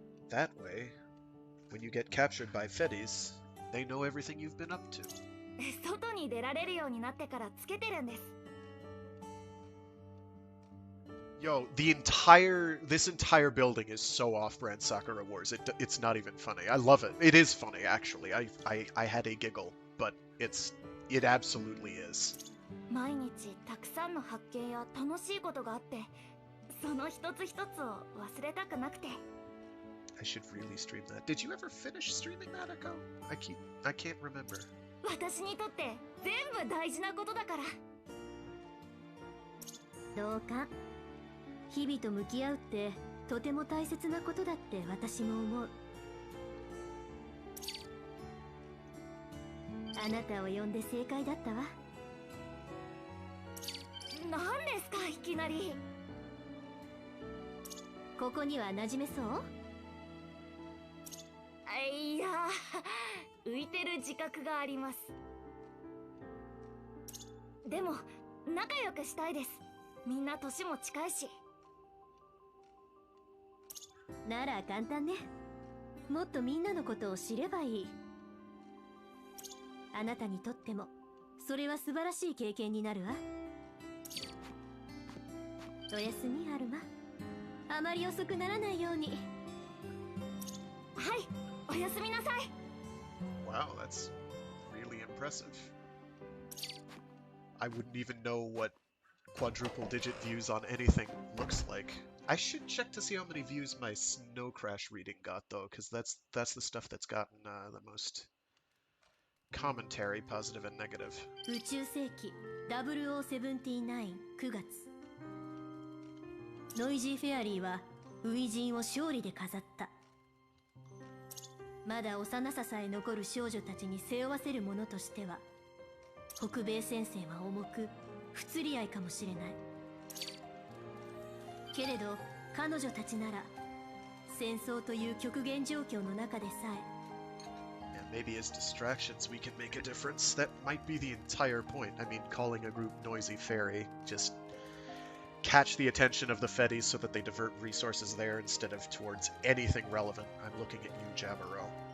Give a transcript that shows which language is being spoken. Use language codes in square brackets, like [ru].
[en] That way, when you get captured by Fedis, they know everything you've been up to. [ja] 外に出られるようになってからつけてるんです。 [en] Yo, this entire building is so off-brand Sakura Wars. It's not even funny. I love it. It is funny, actually. I had a giggle, but it absolutely is. [ja] 毎日たくさんの発見や楽しいことがあって、その一つ一つを忘れたくなくて。 [en] I should really stream that. Did you ever finish streaming that, Echo? I can't remember. [ja] 私にとって全部大事なことだから。どうか。日々と向き合うってとても大切なことだって私も思う。あなたを呼んで正解だったわ。何ですかいきなり。ここには馴染めそう？いや、浮いてる自覚があります。でも仲良くしたいです。みんな年も近いし。なら簡単ね。もっとみんなのことを知ればいい。あなたにとってもそれは素晴らしい経験になるわ。おやすみアルマ。あまり遅くならないように。はい、おやすみなさい。 [en] Wow, that's really impressive. I wouldn't even know what quadruple digit views on anything looks like. I should check to see how many views my Snow Crash reading got, though, because that's the stuff that's gotten the most commentary, positive and negative. [ja] 宇宙世紀0079 9月。ノイジーフェアリーは初陣を勝利で飾った。まだ幼ささえ残る少女たちに背負わせるものとしては、北米戦線は重く不釣り合いかもしれない。けれど彼女たちなら戦争という極限状況の中でさえ、 [en] And maybe as distractions we can make a difference. That might be the entire point. I mean, calling a group Noisy Fairy, just catch the attention of the Fetties so that they divert resources there instead of towards anything relevant. I'm looking at you, Jamaro.